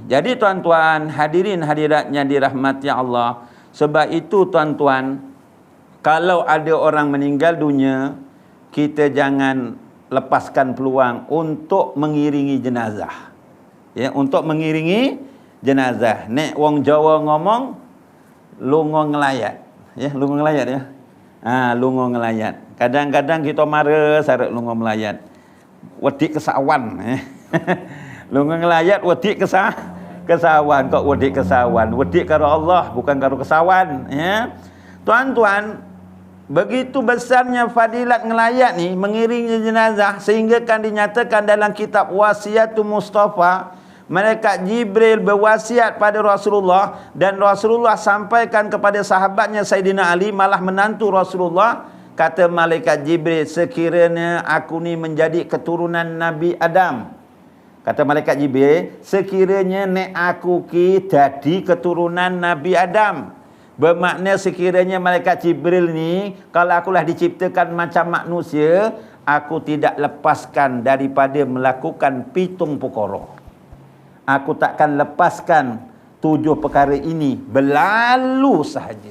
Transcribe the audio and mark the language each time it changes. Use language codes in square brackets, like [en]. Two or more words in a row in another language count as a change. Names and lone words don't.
[ms] Jadi tuan-tuan hadirin hadiratnya dirahmati Allah, sebab itu tuan-tuan, kalau ada orang meninggal dunia, kita jangan lepaskan peluang untuk mengiringi jenazah. Ya, untuk mengiringi jenazah. [jv] Nek wong Jawa ngomong lungo ngelayat. Ya, lungo ngelayat ya. Lungo ngelayat. [ms] Kadang-kadang kita marah syarat [jv] lungo melayat. Wedik kesawan, ya. Lungo ngelayat wedik kesawan, kok wedik kesawan. Wedik karo Allah bukan karo kesawan, ya. [ms] Tuan-tuan, begitu besarnya fadilat ngelayat ni, mengiringi jenazah, sehingga kan dinyatakan dalam kitab Wasiatul Mustafa, malaikat Jibril berwasiat pada Rasulullah, dan Rasulullah sampaikan kepada sahabatnya Sayyidina Ali, malah menantu Rasulullah. Kata malaikat Jibril, sekiranya aku ni menjadi keturunan Nabi Adam. Kata malaikat Jibril, sekiranya [jv] nek aku ki jadi [ms] keturunan Nabi Adam. Bermakna sekiranya malaikat Jibril ni, kalau akulah diciptakan macam manusia, aku tidak lepaskan daripada melakukan 7 perkara. Aku takkan lepaskan 7 perkara ini berlalu sahaja.